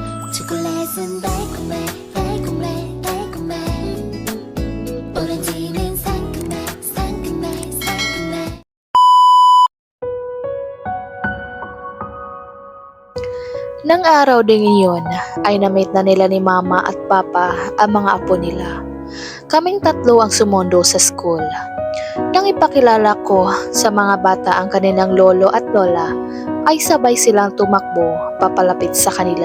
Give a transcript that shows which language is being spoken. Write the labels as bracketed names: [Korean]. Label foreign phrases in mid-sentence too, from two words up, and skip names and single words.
[Korean] 초콜릿은 달콤해 달콤해 달콤해 오렌지는 상큼해 상큼해 상큼해. [Filipino] Nang araw ding iyon ay na-meet na nila ni Mama at Papa ang mga apo nila. Kaming tatlo ang sumundo sa school. Nang ipakilala ko sa mga bata ang kanilang lolo at lola, ay sabay silang tumakbo papalapit sa kanila.